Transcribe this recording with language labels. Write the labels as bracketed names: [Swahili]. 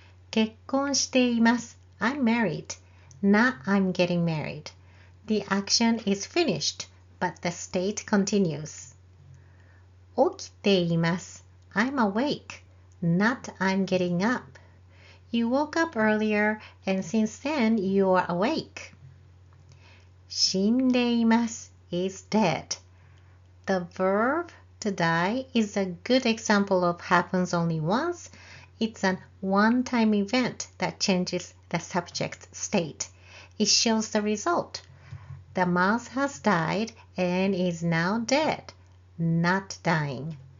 [Japanese] 結婚しています [English] I'm married, not I'm getting married. The action is finished, but the state continues. [Japanese] 起きています [English] I'm awake, not I'm getting up. You woke up earlier and since then you are awake. [Japanese] 死んでいます [English] is dead. The verb to die is a good example of happens only once. It's an one-time event that changes the subject's state. It shows the result. The mouse has died and is now dead.Not dying.